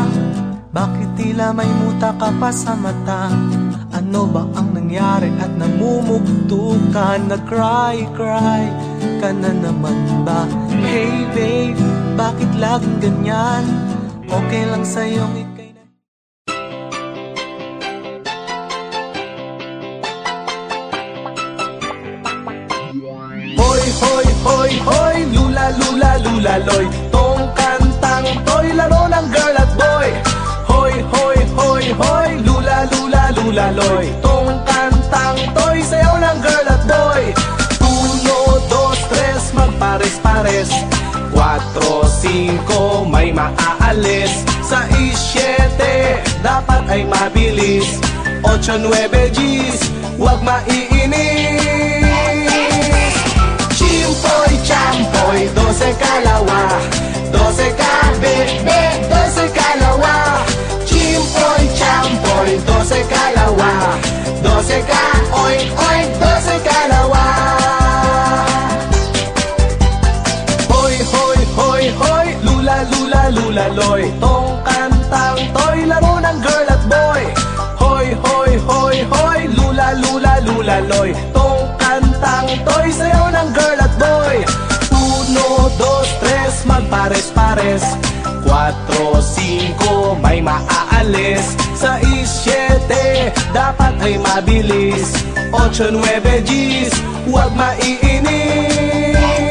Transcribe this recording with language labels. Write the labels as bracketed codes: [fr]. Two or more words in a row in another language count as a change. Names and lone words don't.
[tl] Bakit tila may muta ka pa sa mata? Ano ba ang nangyari at namumugto ka? Nag-cry ka na naman ba? [en] Hey babe, [tl] bakit laging ganyan? Okay lang sa'yong ika'y Hoy, hoy, hoy, hoy, lula, lula, lula, loy. Tong kantang to'y laro ng girl at boy. Hoy, hoy, hoy, hoy, lula, lula, lula, loy. Tong kantang to'y sayaw ng girl at boy. 1, 2, 3, magpares-pares. 4, 5, may maaalis. 6, 7, dapat ay mabilis. 8, 9, G's, huwag maiinis. Chimpoy, champoy, 12 kalawa. 12 kabebe, 12 kalawa. Chimpoy, champoy, 12 kalawa. 12 ka, oink, oink, 12 kalawa. Hoy, hoy, hoy, hoy, lula, lula, lula, loy. Tong kantang to'y laro ng girl at boy. Hoy, hoy, hoy, hoy, lula, lula, lula, loy. Tong kantang to'y sayaw ng girl at boy. 1, 2, 3, magpares-pares. 4, 5, may maaalis. 6, 7, dapat ay mabilis. 8, 9, G's, huwag maiinis.